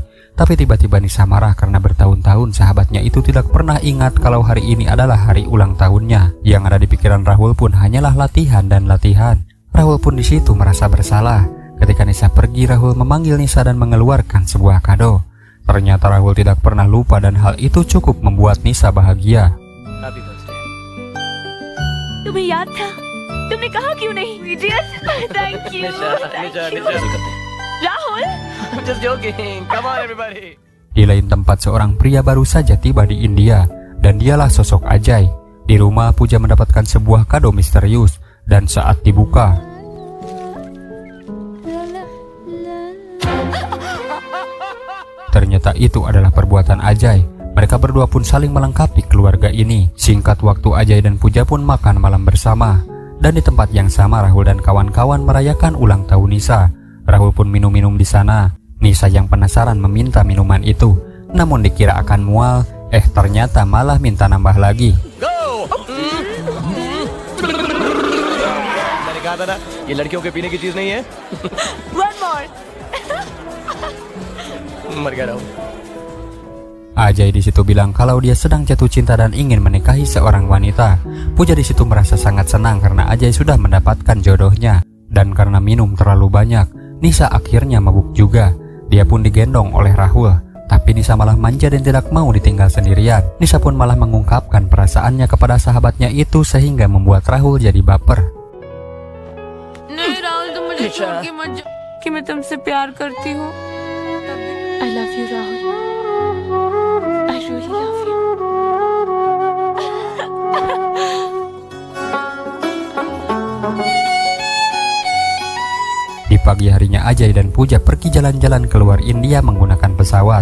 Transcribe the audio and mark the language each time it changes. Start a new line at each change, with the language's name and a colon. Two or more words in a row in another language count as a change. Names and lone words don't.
Indonesian: Tapi tiba-tiba Nisa marah karena bertahun-tahun sahabatnya itu tidak pernah ingat kalau hari ini adalah hari ulang tahunnya. Yang ada di pikiran Rahul pun hanyalah latihan dan latihan. Rahul pun di situ merasa bersalah. Ketika Nisa pergi, Rahul memanggil Nisa dan mengeluarkan sebuah kado. Ternyata Rahul tidak pernah lupa dan hal itu cukup membuat Nisa bahagia.
English: Happy birthday.
Hindi: तुम्हें याद था? तुमने कहा क्यों नहीं?
English: Idiot. Thank you. Rahul. I'm just joking. Come on everybody.
Indonesian: Di lain tempat, seorang pria baru saja tiba di India dan dialah sosok Ajay. Di rumah, Pooja mendapatkan sebuah kado misterius dan saat dibuka, ternyata itu adalah perbuatan Ajay. Mereka berdua pun saling melengkapi keluarga ini. Singkat waktu, Ajay dan Pooja pun makan malam bersama. Dan di tempat yang sama, Rahul dan kawan-kawan merayakan ulang tahun Nisa. Rahul pun minum-minum di sana. Nisa yang penasaran meminta minuman itu. Namun dikira akan mual, ternyata malah minta nambah lagi.
Hindi: Go! मैंने कहा था ना, ये लड़कियों के पीने की चीज नहीं है.
English: One more.
Hindi: मर गया राहुल.
Indonesian: Ajay di situ bilang kalau dia sedang jatuh cinta dan ingin menikahi seorang wanita. Puja di situ merasa sangat senang karena Ajay sudah mendapatkan jodohnya. Dan karena minum terlalu banyak, Nisa akhirnya mabuk juga. Dia pun digendong oleh Rahul. Tapi Nisa malah manja dan tidak mau ditinggal sendirian. Nisa pun malah mengungkapkan perasaannya kepada sahabatnya itu sehingga membuat Rahul jadi baper.
Hindi: नहीं राहुल तुम मुझे छोड़ के मत जाओ कि मैं तुमसे प्यार करती हूँ।
English: I love you राहुल। I really love you।
Indonesian: Di pagi harinya Ajay dan Puja pergi jalan-jalan keluar India menggunakan pesawat.